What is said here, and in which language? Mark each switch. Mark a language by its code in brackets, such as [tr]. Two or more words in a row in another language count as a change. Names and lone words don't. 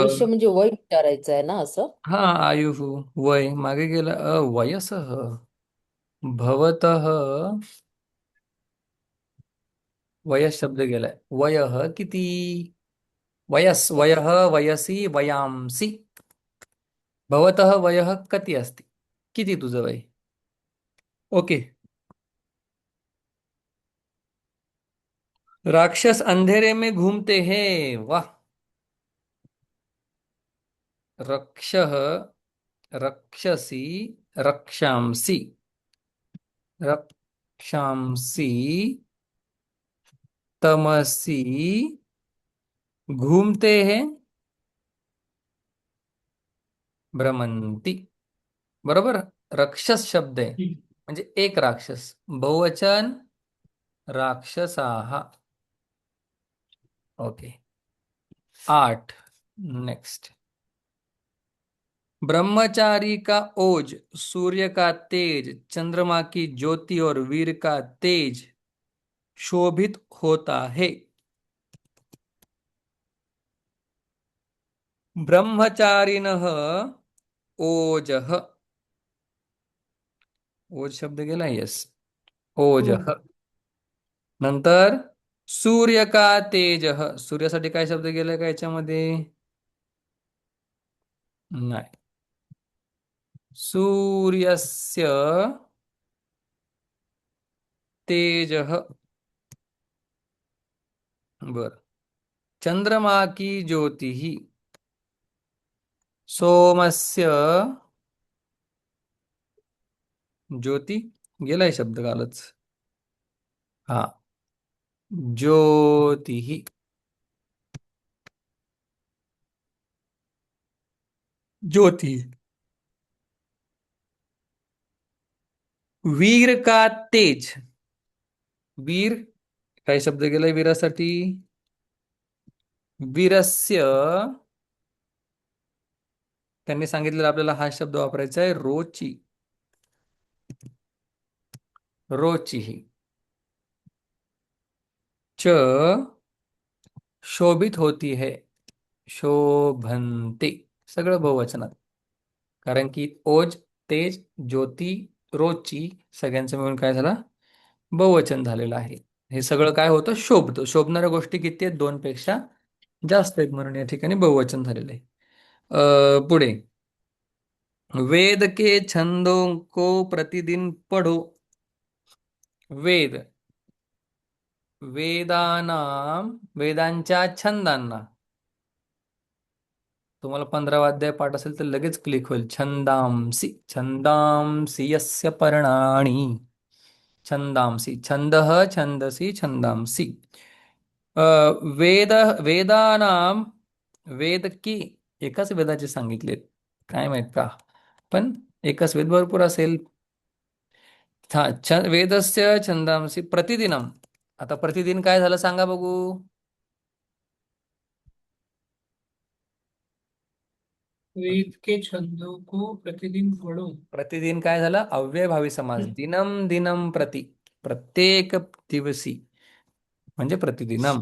[mr] आयुष्य म्हणजे वय विचारायचं आहे ना असं. हा, आयुः, वय मागे गेलं. [sa] वयसः, भवतः, वयस [mr] शब्द गेलाय. [sa] वयः किती. वयस, वयः, वयसी, वयांसी. भवतः वयः कति अस्ति. [mr] किती तुझं वय. ओके. [hi] राक्षस अंधेरे में घूमते हैं. वाह. [sa] रक्षः, रक्षसी, रक्षांसि, रक्षांसि, तमसि [hi] घूमते हैं, [sa] भ्रमंती. [mr] बरोबर. राक्षस शब्द आहे, म्हणजे एक राक्षस. बहुवचन राक्षसाः. ओके. 8. नेक्स्ट. [hi] ब्रह्मचारी का ओज, सूर्य का तेज, चंद्रमा की ज्योति और वीर का तेज शोभित होता है. [sa] ब्रह्मचारिणः ओजः. [mr] ओज शब्द गेला. यस, ओजः. [hi] नंतर सूर्य का तेजः. [mr] सूर्यासाठी काय शब्द गेलाय का याच्यामध्ये. नाही. [sa] सूर्यस्य तेजः. [hi] बर. चंद्रमा की ज्योति, [sa] सोमस्य ज्योती [mr] गेलाय शब्द कालच. हा, ज्योति, ज्योति. [hi] वीर का तेज. वीर, [mr] काय शब्द गेलाय वीरासाठी. वीरस्य, त्यांनी सांगितलेलं आपल्याला हा शब्द वापरायचा आहे. [sa] रोची, रोची. [hi] च शोभित होती है, शोभंते. [mr] सगळं बहुवचनात. कारण की ओज, तेज, ज्योती, रोजची, सगळ्यांचं मिळून काय झाला, बहुवचन झालेलं आहे. हे सगळं काय होतं, शोभतं. शोभणाऱ्या गोष्टी किती आहेत, दोन पेक्षा जास्त आहेत, म्हणून या ठिकाणी बहुवचन झालेलं आहे. पुढे. [hi] वेद के छंदों को प्रतिदिन पढ़ो. [sa] वेद, वेदानाम, [mr] वेदांच्या छंदांना. तुम्हाला 15 अध्याय पाठ असेल तर लगेच क्लिक होईल. [sa] छंदांसी, छंदांसी यस्य पर्णानि, छंदांसी, छंदः छंदसी छंदांसी. [mr] अ, [sa] वेद वेदानाम, [mr] वेद की एकाच वेदाचे सांगितलेत, काय माहित का, पण एकच वेद भरपूर असेल. [sa] वेदस्य छंदांसी प्रतिदिनम. [mr] आता प्रतिदिन काय झालं सांगा बघू. [hi] वेद के छंदों को प्रतिदिन पढ़ो। [mr] प्रतिदिन काय झालं, अव्ययभावी समास, [sa] दिनम दिनम प्रति, [mr] प्रत्येक दिवसी म्हणजे प्रतिदिनम.